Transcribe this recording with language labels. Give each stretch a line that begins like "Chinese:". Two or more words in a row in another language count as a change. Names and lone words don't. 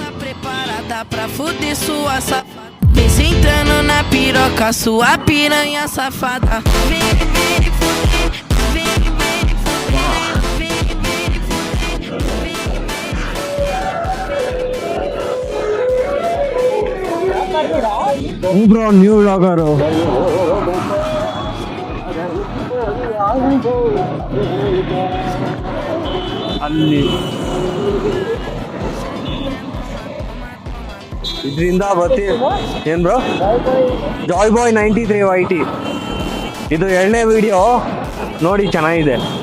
Portuguese: preparada pra fuder sua safada. Vem sentando na piroca, sua piranha safada. Vem, vem, fuder, vem, vem, fuder, vem, vem, fuder.
English: Bro, new vlogger.
Kannada: ಅಲ್ಲಿ ಇದರಿಂದ ಬರ್ತಿ ಏನು ಬ್ರೋ ಜಾಯ್ ಬಾಯ್ 93 YT ಇದು 2ನೇ ವಿಡಿಯೋ ನೋಡಿ ಚೆನ್ನಾಗಿದೆ.